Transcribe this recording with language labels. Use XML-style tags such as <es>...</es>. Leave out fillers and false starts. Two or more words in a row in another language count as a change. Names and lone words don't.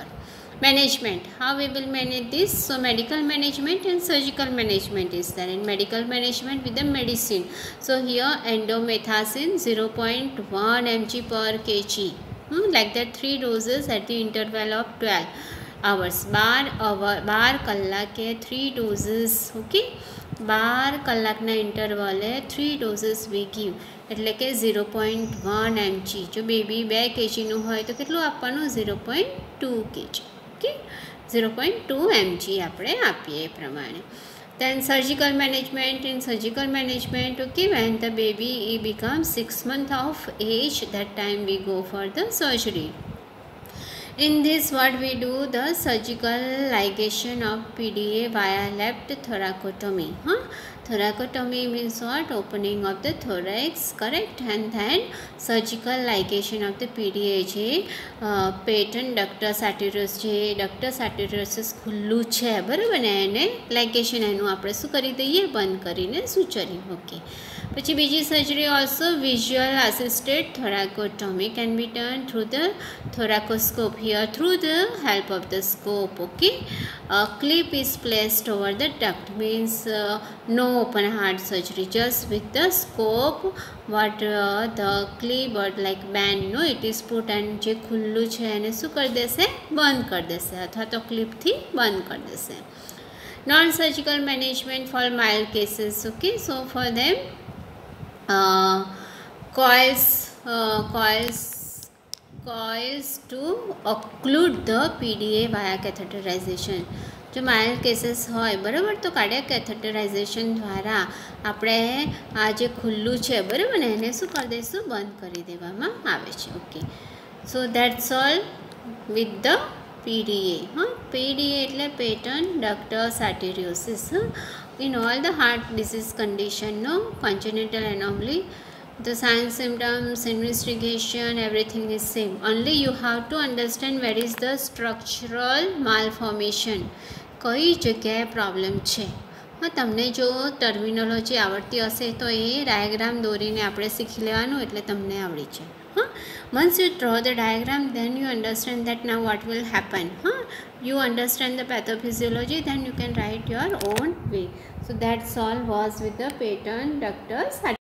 <en>Management, how we will manage this? So medical management and surgical management is there. In medical management with the medicine, so here endomethacin 0.1 mg per kg, like that 3 doses at the interval of 12 hours.</en> <gu>12 કલાકે 3 doses. ઓકે, 12 કલાકના ઇન્ટરવલે 3</gu> <en>doses we give,</en> <gu>એટલે કે 0.1 mg. જો બેબી 2 kgનું હોય તો કેટલું આપવાનું? 0.2 kg. ઓકે, 0.2 mg આપણે આપીએ એ પ્રમાણે.</gu> <en>Then surgical management. In surgical management, okay, when the baby becomes 6 months of age, that time we go for the surgery. In this, what we do? The surgical ligation of PDA via left thoracotomy. Thoracotomy means what? Opening of the thorax, correct? And then surgical ligation of the PDA</en> <gu>જે</gu> <en>patent ductus arteriosus,</en> <gu>જે</gu> <en>ductus arteriosus</en> <gu>ખુલ્લું છે, બરાબર ને, એને લાઇગેશન એનું આપણે શું કરી દઈએ? બંધ કરીને સુચરી. ઓકે, પછી બીજી સર્જરી</gu> <en>also visual assisted thoracotomy can be done through the thoracoscope. Here through the help of the scope. Okay, a clip is placed over the duct, means no open heart surgery, just with the scope. What the clip or like band, it is put and</en> <gu>જે ખુલ્લું છે એને શું કરી દેશે? બંધ કરી દેશે, અથવા તો ક્લિપથી બંધ કરી દેશે.</gu> <en>Non-surgical management for mild cases. Okay, so for them coils to occlude the PDA via catheterization.</en> <gu>જો માઇલ્ડ કેસીસ હોય, બરાબર, તો</gu> <en>cardiac catheterization</en> <gu>દ્વારા આપણે આ જે ખુલ્લું છે, બરાબર ને, એને શું કરી દઈશું? બંધ કરી દેવામાં આવે છે. ઓકે,</gu> <en>so that's all with the PDA.</en> <gu>PDA એટલે</gu> <en>patent ductus arteriosus. In all the heart disease condition, congenital anomaly, the signs, symptoms, investigation, everything is same. Only you have to understand where is the structural malformation,</en> <gu>કઈ જગ્યાએ પ્રોબ્લેમ છે. તમને જો ટર્મિનોલોજી આવડતી હશે તો એ ડાયાગ્રામ દોરીને આપણે શીખી લેવાનું, એટલે તમને આવડી જાય.</gu> <en>Once you draw the diagram, then you understand that now what will happen. You understand the pathophysiology, then you can write your own way. So that's all was with the patent ductus.</en>